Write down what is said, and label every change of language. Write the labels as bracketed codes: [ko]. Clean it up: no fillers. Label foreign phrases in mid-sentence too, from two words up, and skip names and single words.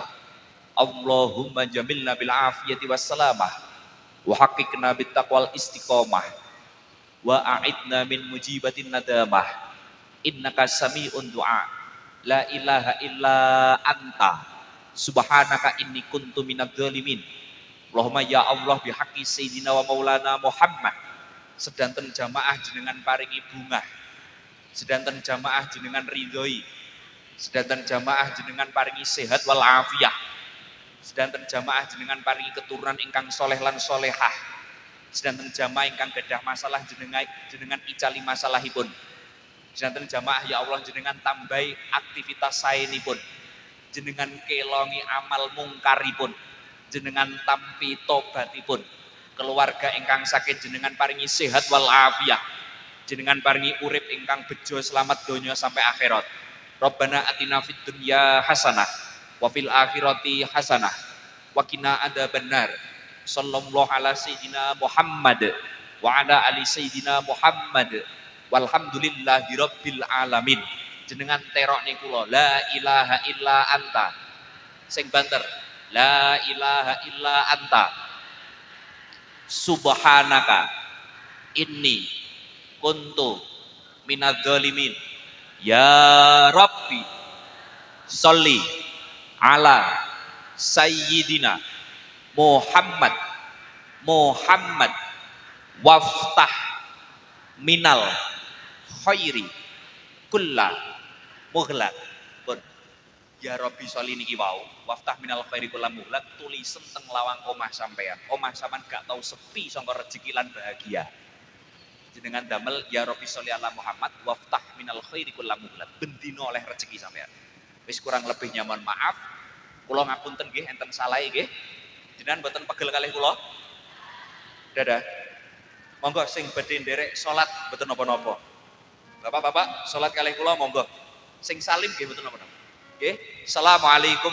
[ar] اللهم جملنا بالعافية والسلامة وحققنا بالتقوى والاستقامة وأعذنا من موجبات الندامة. إنك سميع الدعاء لا إله إلا أنت سبحانك إني كنت من الظالمين. اللهم يا الله بحق سيدنا ومولانا محمد. [jv] Sedanten jamaah jenengan paringi bungah. Sedanten jamaah jenengan ridhoi. Sedanten jamaah jenengan paringi sehat [ar] والعافية. [jv] Sedanten jamaah jenengan paringi keturunan ingkang soleh lan solehah. Sedanten jamaah ingkang gadah masalah jenengan icali masalahipun. Sedanten jamaah [ar] يا الله [jv] jenengan tambahi aktivitas saenipun. Jenengan kelongi amal mungkaripun. Jenengan tampi tobatipun. Keluarga ingkang sakit jenengan paringi sehat [ar] والعافية. [jv] Jenengan paringi urip ingkang bejo selamat donya sampai akhirat. [ar] ربنا آتنا في الدنيا حسنة وفي الآخرة حسنة وقنا عذاب النار. صلى الله على سيدنا محمد وعلى آل سيدنا محمد والحمد لله رب العالمين. [jv] Jenengan terokne kula [ar] لا إله إلا أنت. [jv] Sing banter [ar] لا إله إلا أنت سبحانك إني كنت من الظالمين. يا رب صل على سيدنا محمد وافتح من الخير كل مغلق. [jv] Pun [ar] يا رب صل [jv] niki wau [ar] وافتح من الخير كل مغلق [jv] tulisen teng lawang omah sampean. Omah sampean gak tau sepi sangka rezeki lan bahagia. Jenengan damel [ar] يا رب صل على محمد وافتح من الخير كل مغلق. [jv] Bendino oleh rezeki sampean. Wis [id] kurang lebihnya mohon maaf. [jv] Kula ngapunten nggih enten salahe nggih. Jenengan mboten pegel kalih kula. Dadah. Monggo sing badhe nderek salat mboten napa-napa. Bapak-bapak salat kalih kula monggo. Sing salim nggih mboten napa-napa. Nggih.